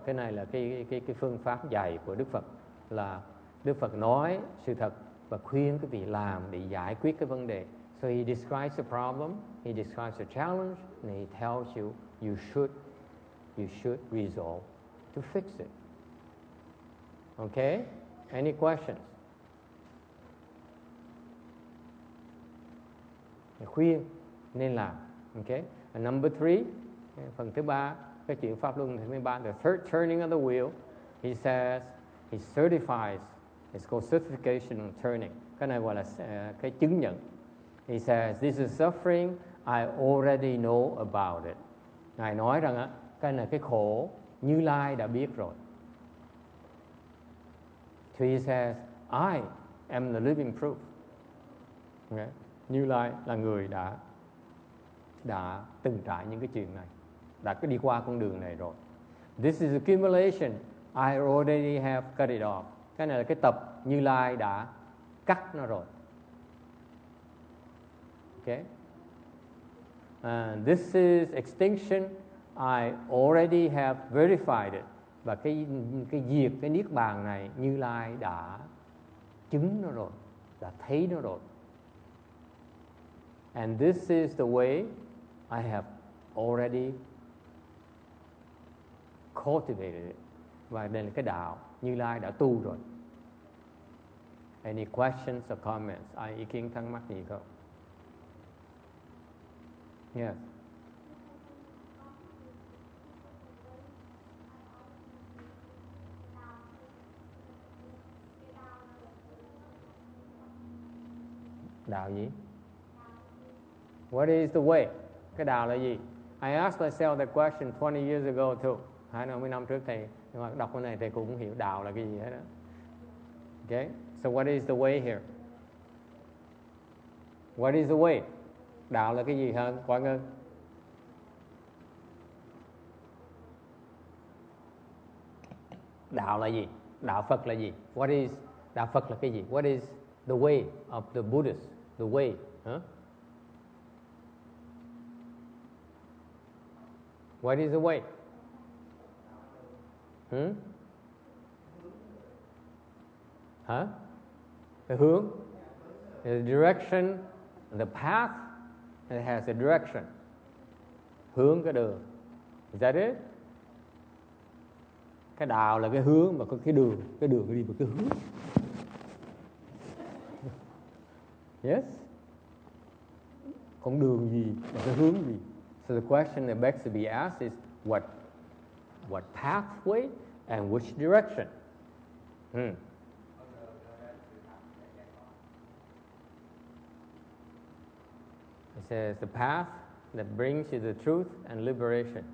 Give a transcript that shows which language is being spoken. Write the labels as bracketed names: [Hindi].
[Vietnamese] Cái này là cái phương pháp dạy của Đức Phật, là Đức Phật nói sự thật và khuyên quý vị làm để giải quyết cái vấn đề. [English] So he describes the problem, he describes the challenge, and he tells you you should resolve to fix it. Okay? Any questions? [Vietnamese] khuyên nên làm. Okay. [English] And number 3, [Vietnamese] phần thứ 3, cái chuyện pháp luân thứ 13, [English] the third turning of the wheel, he says he certifies. It's called certification on turning. [Vietnamese] Cái này gọi là cái chứng nhận. [English] He says this is suffering, I already know about it. [Vietnamese] Ngài nói rằng cái này cái khổ Như Lai đã biết rồi. [English] So he says I am the living proof. Okay. [Vietnamese] Như Lai là người đã từng trải những cái chuyện này, đã có đi qua con đường này rồi. [English] This is accumulation, I already have cut it off. [Vietnamese] Cái này là cái tập Như Lai đã cắt nó rồi. [English] Okay. This is extinction, I already have verified it. [Vietnamese] Và cái diệt, cái niết bàn này Như Lai đã chứng nó rồi, đã thấy nó rồi. [English] And this is the way I have already cultivated it. [Vietnamese] Và đây là cái đạo Như Lai đã tu rồi. [English] Any questions or comments? [Vietnamese] Ai ý kiến thắc mắc gì không? [English] Yes. [Vietnamese] Đạo gì? [English] What is the way? [Vietnamese] Cái đạo là gì? [English] I asked myself that question 20 years ago too. [Vietnamese] 20 năm trước thầy đọc cái này thầy cũng không hiểu đạo là cái gì hết đó. [English] Okay, so what is the way here? What is the way? [Vietnamese] Đạo là cái gì hả Quang Ngân? Đạo là gì? Đạo Phật là gì? [English] What is [Vietnamese] đạo Phật là cái gì? [English] What is the way of the Buddhist? The way, huh? What is the way? Huh? The hướng, the direction, the path, it has a direction. [Vietnamese] Hướng cái đường. [English] Is that it? [Vietnamese] Cái đạo là cái hướng mà có cái đường đi vào cái hướng. Yes? Con đường gì và cái hướng gì? [English] So the question that begs to be asked is what pathway and which direction? It says the path that brings you the truth and liberation.